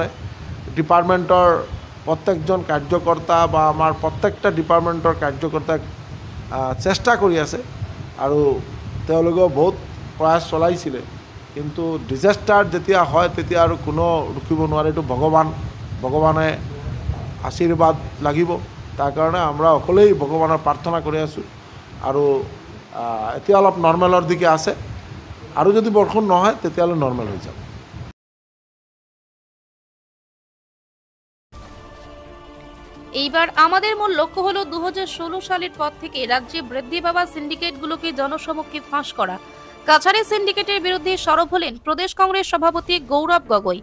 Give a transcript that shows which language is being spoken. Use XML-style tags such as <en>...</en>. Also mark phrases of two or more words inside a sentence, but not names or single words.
<as>ডিপাৰ্টমেণ্টৰ প্ৰত্যেকজন কাৰ্যকৰ্তা বা আমাৰ প্ৰত্যেকটা ডিপাৰ্টমেণ্টৰ কাৰ্যকৰ্তাক চেষ্টা কৰি আছে আৰু তেওঁলোকেও বহুত প্ৰয়াস চলাইছিলে, কিন্তু ডিজাষ্টাৰ যেতিয়া হয় তেতিয়া আৰু কোনেও ৰখিব নোৱাৰে। এইটো ভগৱানে আশীৰ্বাদ লাগিব, তাৰ কাৰণে আমরা অকলেই ভগৱানৰ প্ৰাৰ্থনা কৰি আছোঁ। আৰু এতিয়া অলপ নৰ্মেলৰ দিকে আছে, আৰু যদি বৰষুণ নহয় তেতিয়াহ'লে নৰ্মেল হৈ যাব।</as> <bn>এইবার আমাদের মূল লক্ষ্য হলো 2016 সালের পর থেকে রাজ্যে বৃদ্ধি পাওয়া সিন্ডিকেটগুলোকে জনসমক্ষে ফাঁস করা। কাছাড়ি সিন্ডিকেটের বিরুদ্ধে সরব হলেন প্রদেশ কংগ্রেস সভাপতি গৌরব গগৈ।</bn>